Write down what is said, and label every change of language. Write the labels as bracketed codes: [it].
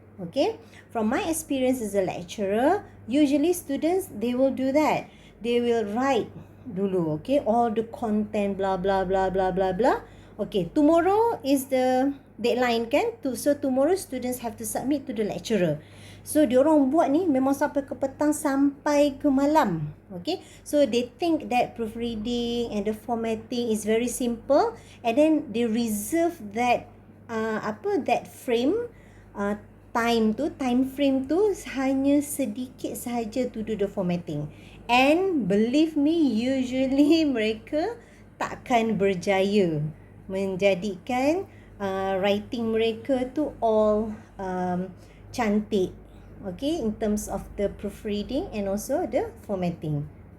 [en] Okay, from my experience as a lecturer, usually students, they will do that. They will write dulu, okay, all the content, blah blah blah blah blah blah. Okay, tomorrow is the deadline kan, so tomorrow students have to submit to the lecturer. [ms] So diorang buat ni memang sampai ke petang, sampai ke malam. [en] Okay, so they think that proofreading and the formatting is very simple, and then they reserve that that frame, time frame [ms] tu hanya sedikit sahaja [en] to do the formatting. And believe me, usually [ms] mereka takkan berjaya menjadikan [en] writing [ms] mereka tu [en] all cantik, okay, in terms of the proofreading and also the formatting.